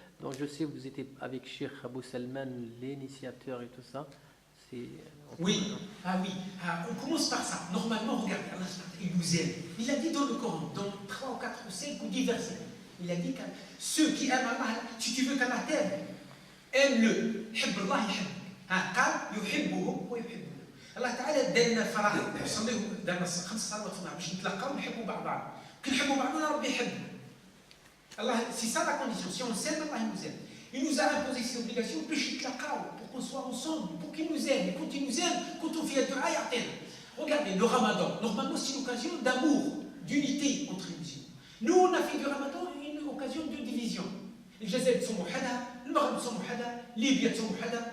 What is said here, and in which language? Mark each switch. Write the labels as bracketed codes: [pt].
[fr] Donc je sais que vous étiez avec Cheikh Abou Salman, l'initiateur et tout ça. Oui, on commence par ça. Normalement, regardez, Allah il nous aime. Il a dit dans le Coran, dans 3 ou 4 ou 5 ou 10 versets, il a dit que ceux qui aiment Allah, si tu veux qu'Allah t'aime, aime-le. [ar] حب الله يحبك. قال يحبهم ويحبونه. الله تعالى دارنا فرح نصليو دارنا 5 صلوات في النهار باش نتلاقاو ونحبوا بعضنا. كي نحبوا بعضنا ربي يحبنا. [fr] Allah, c'est ça la condition. Si on s'aime, Allah nous aime. Il nous a imposé ces obligations pour qu'on soit ensemble, pour qu'il nous aime. Et quand il nous aime, quand on fait un ayat, regardez, le Ramadan, normalement c'est une occasion d'amour, d'unité entre les musulmans. Nous, on a fait du Ramadan une occasion de division. Les Jazaïr sont Mouhada, le Maghreb sont Mouhada, Libye sont Mouhada.